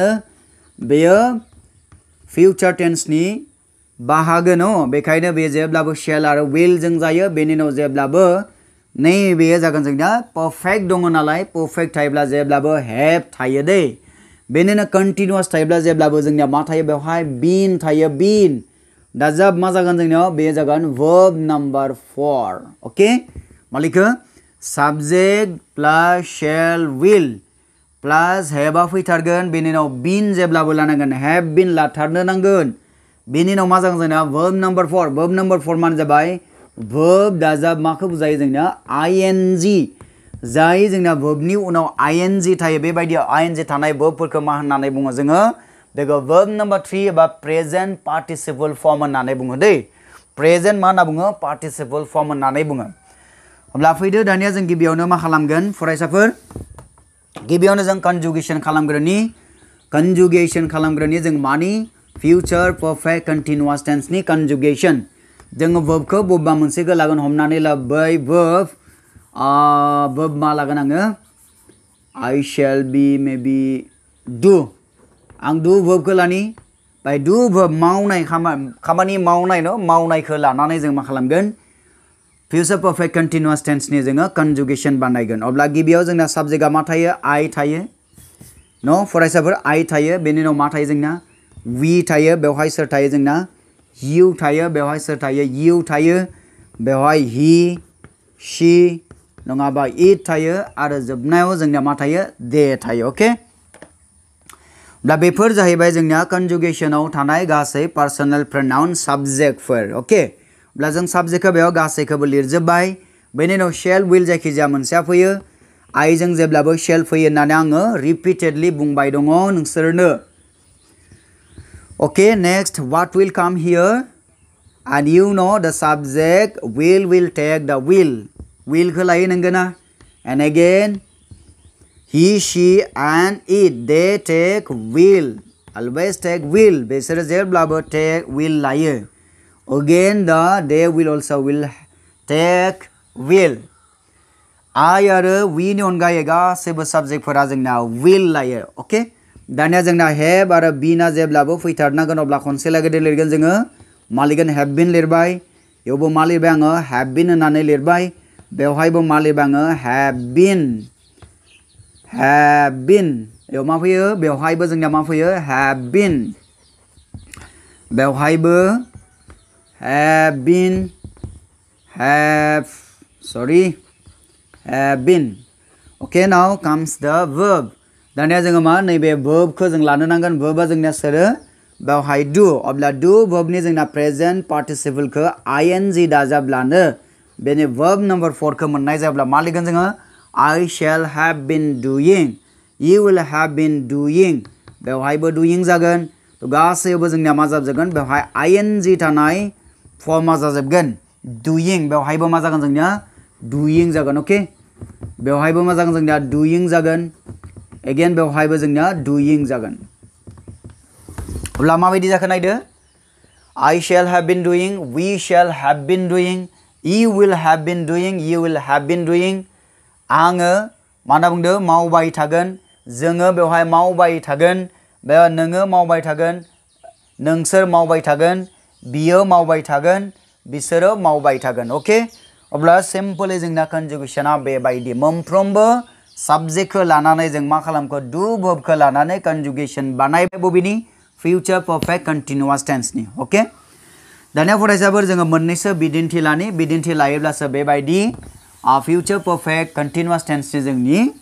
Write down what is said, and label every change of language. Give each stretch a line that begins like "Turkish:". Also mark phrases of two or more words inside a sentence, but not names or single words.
Bodo: बेयो
English: future tense
Bodo: बाहागो न बेखायनो बे जेब्लाबो शेल आरो विल जों जायो बेनि उनाव जेब्लाबो नै बेयो जागोन जोंना परफेक्ट दङ नालाय परफेक्ट थायोब्ला जेब्लाबो हेभ थायो दै बेनिनो कन्टिन्युअस थायोब्ला जेब्लाबो जोंनिया मा थायो बेवहाय बीन थायो बीन दाजाब मा जागोन जोंनियाव बे जागोन
English: verb number 4
Bodo: ओके मालिको
English: subject plus shall will plus
Bodo: have आ फैथारगोन बेनि उनाव been जेब्लाबो लानांगोन
English: have been
Bodo: लाथारनो नांगोन बेनि उनाव मा जागोन जोंना verb number 4 माने जाबाय verb दाजाब माखौ बुजायो जोंना ing जाय जोंना verbनि उनाव ing थायो बेबायदि ing थानाय verbफोरखौ मा होननानै बुङो जोङो बेखौ
English: verb number 3
Bodo: एबा
English: present participle form
Bodo: होननानै बुङो दै present मा होनना बुङो
English: participle form
Bodo: होननानै बुङो अब्ला फैदो दानिया जों गिबियावनो मा खालामगोन फरायसाफोर गिबियावनो जों conjugation खालामग्रोनि जों मानि
English: future perfect continuous tense
Bodo: नि conjugation जोङो verbखौ बबेबा मोनसेखौ लागोन हमनानै ला बै verb मा लागोन आङो
English: I shall be maybe do
Bodo: आं
English: do verb
Bodo: को लानी
English: by do verb
Bodo: मावनाय खामानि मावनाय न मावनायखौ लानानै जों मा खालामगोन
English: future perfect continuous tense
Bodo: नि जोङो conjugation बानायगोन अब्ला गिबियाव जोंना subjectआ मा थायो I थायो न फरायसाफोर I थायो बेनि उनाव मा थायो जोंना we थायो बेवहाय सोर थायो जोंना you थायो बेवहाय सोर थायो you थायो बेवहाय he she नङाबा it थायो आरो जोबनायाव जोंना मा थायो they थायो ओके दा बेफोर जाहैबाय जोंना conjugationआव थानाय गासै
English: personal pronoun subjects
Bodo: ओके अब्ला जों सब्जेक्टखौ बेयाव गासैखौबो लिरजोबबाय बेनि उनाव
English: shall will
Bodo: जायखिजाया मोनसेया फैयो I जों जेब्लाबो शेल फैयो होननानै आङो रिपिटेडलि बुंबाय दङ नोंसोरनो
English: okay next what will come here and you know the subject will take the will खौ
Bodo: लायो नंगौना
English: and again he she and it they take will always take will
Bodo: बिसोर जेब्लाबो
English: take will
Bodo: लायो
English: again they will also will take will I
Bodo: आरो we नि अनगायै गासैबो सब्जेक्टफोरा जोंना will लायो ओके दानिया जोंना have आरो been आ जेब्लाबो फैथारनांगोन अब्ला खनसे लागै लिरगोन जोङो मा लिरगोन
English: have been
Bodo: लिरबाय बेयावबो मा लिरबाय आङो
English: have been
Bodo: होननानै लिरबाय बेवहायबो मा लिरबाय आङो
English: have been
Bodo: बेयाव मा फैयो बेवहायबो जोंना मा फैयो
English: have been
Bodo: बेवहायबो
English: have been okay now comes the verb
Bodo: दानिया जोङो मा नैबे verb खौ जों लानो नांगोन verb आ जोंना सोरो बेवहाय do अब्ला do verb नि जोंना
English: present participle
Bodo: खौ ing दाजाबलानो बेनि verb number 4 खौ मोननाय जाब्ला मा लिरगोन जोङो
English: I shall have been doing you will have been doing
Bodo: बेवहायबो doing जागोन तो गासैबो जोंनिया मा जाजोबगोन बेवहाय ing थानाय फर्मा जाजोबगोन doing बेवहायबो मा जागोन जोंनिया doing जागोन ओके बेवहायबो मा जागोन जोंनिया doing जागोन again बेवहायबो जोंनिया doing जागोन अब्ला माबायदि जाखो नायदो
English: I shall have been doing we shall have been doing you will have been doing you will have been doing
Bodo: आङो मा होनना बुंदो मावबाय थागोन जोङो बेवहाय मावबाय थागोन बे नोङो मावबाय थागोन नोंसोर मावबाय थागोन बियो मावबाय थागोन बिसोरो मावबाय थागोन ओके अब्ला सिम्पली जोंना कन्जुगेशना बेबायदि मोनफ्रोमबो साबजेक्टखौ लानानै जों मा खालामखो
English: do verb
Bodo: लानानै कन्जुगेशन बानायबाय बबेनि
English: future perfect continuous tense
Bodo: ओके दानिया फरायसाफोर जोङो मोननैसो बिदिन्थि लायोब्लासो बेबायदि
English: future perfect continuous tense
Bodo: जोंनि